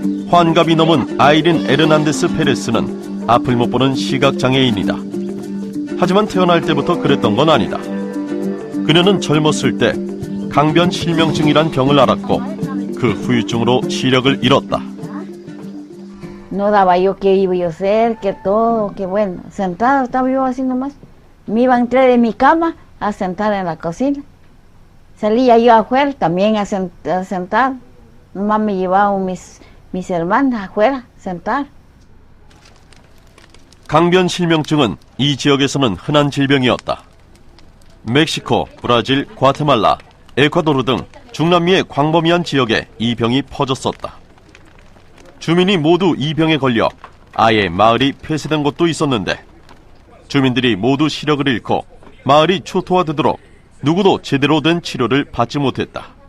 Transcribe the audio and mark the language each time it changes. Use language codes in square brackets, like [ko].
[ko] 환갑이 넘은 아이린 에르난데스 페레스는 앞을 못 보는 시각장애인이다. 하지만 태어날 때부터 그랬던 건 아니다. 그녀는 젊었을 때 강변 실명증이란 병을 앓았고 그 후유증으로 시력을 잃었다. [es] No daba yo qué iba yo a hacer, que todo, que bueno, sentada estaba yo así nomás. Me iba a entrar de mi cama a sentar en la cocina. Salía yo afuera también a sentar. Nomás me llevaban mis hermanas afuera a sentar. [ko] 강변 실명증은 이 지역에서는 흔한 질병이었다. 멕시코, 브라질, 과테말라, 에콰도르 등 중남미의 광범위한 지역에 이 병이 퍼졌었다. 주민이 모두 이 병에 걸려 아예 마을이 폐쇄된 곳도 있었는데 주민들이 모두 시력을 잃고 마을이 초토화되도록 누구도 제대로 된 치료를 받지 못했다.